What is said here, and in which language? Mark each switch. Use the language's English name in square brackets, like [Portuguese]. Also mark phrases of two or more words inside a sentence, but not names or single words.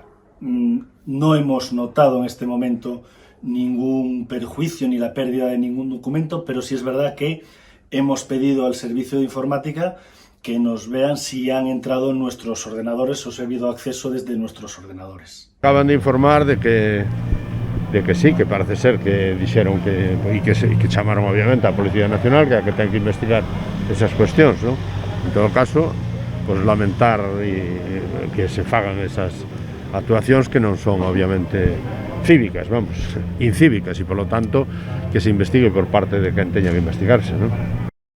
[Spanish] No hemos notado en este momento ningún perjuicio ni la pérdida de ningún documento, pero sí es verdad que hemos pedido al servicio de informática que nos vean si han entrado en nuestros ordenadores o si ha habido acceso desde nuestros ordenadores. [Galician] Acaban de informar de que sí, que parece ser que dixeron que chamaron obviamente a Policía Nacional que ten que investigar esas cuestións, ¿no? En todo caso, pues lamentar que se fagan esas actuacións que non son obviamente cívicas, vamos, incívicas, e polo tanto que se investigue por parte de quen teña que investigarse, ¿no?